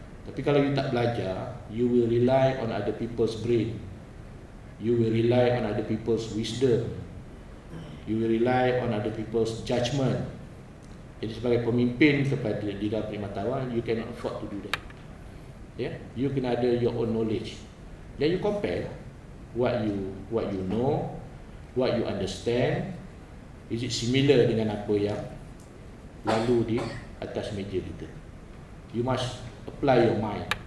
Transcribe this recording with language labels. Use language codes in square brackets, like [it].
[ms] Tapi kalau [en] you [ms] tak belajar, [en] you will rely on other people's brain, you will rely on other people's wisdom, you will rely on other people's judgment. [ms] Jadi sebagai pemimpin kepada di dalam perkhidmatan awam, [en] you cannot afford to do that. Yeah? You [ms] kena ada [en] your own knowledge. Then you compare what you know, what you understand. Is it similar [ms] dengan apa yang lalu di atas meja kita? [en] You must apply your mind.